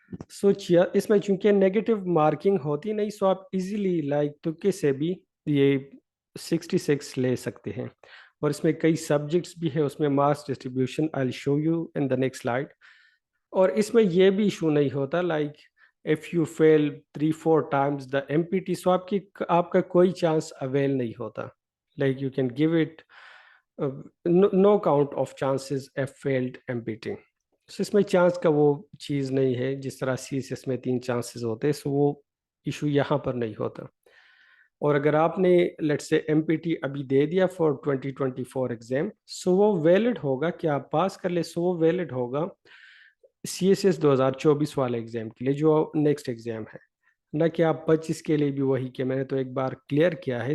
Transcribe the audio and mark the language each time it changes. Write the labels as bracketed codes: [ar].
[ur] سو اس میں چونکہ negative marking ہوتی نہیں، سو آپ ایزیلی تکے سے بھی یہ 66 لے سکتے ہیں. اور اس میں کئی سبجیکٹس بھی ہے، اس میں marks distribution [en] I will show you in the next slide. [ur] اور اس میں یہ بھی ایشو نہیں ہوتا [en] if you fail 3-4 times the MPT، [ur] سو آپ کا کوئی چانس اویل نہیں ہوتا. [en] You can give it no count of chances if failed MPT. [ur] سو اس میں چانس کا وہ چیز نہیں ہے جس طرح سی ایس ایس میں 3 چانسز ہوتے، سو وہ ایشو یہاں پر نہیں ہوتا. اور اگر آپ نے لیٹ سے ایم پی ٹی ابھی دے دیا فار 2024 ایگزام، سو وہ ویلڈ ہوگا کہ آپ پاس کر لے، سو وہ ویلڈ ہوگا سی ایس ایس 2024 والے ایگزام کے لیے جو نیکسٹ ایگزام ہے، نہ کہ آپ 25 کے لیے بھی وہی کہ میں نے تو ایک بار کلیئر کیا ہے.